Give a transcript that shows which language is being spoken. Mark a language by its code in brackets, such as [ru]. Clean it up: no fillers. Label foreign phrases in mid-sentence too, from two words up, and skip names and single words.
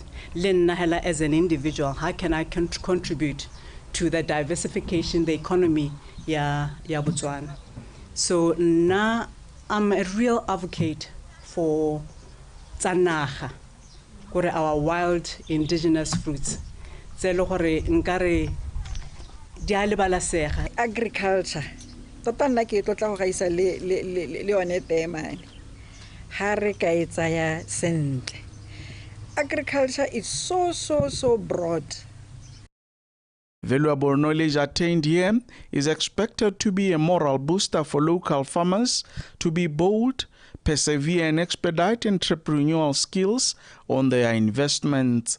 [en] Nahela, as an individual, how can I contribute to the diversification, the economy, [tn] ya Botswana? [en] So now I'm a real advocate for Tsanaga, our wild indigenous fruits. Agriculture. [tn] Tota nna ke tlotla go gaisa le one tema. Ha re ka e tsaya sentle. [en] Agriculture is so broad. Valuable knowledge attained here is expected to be a moral booster for local farmers to be bold, persevere and expedite entrepreneurial skills on their investments.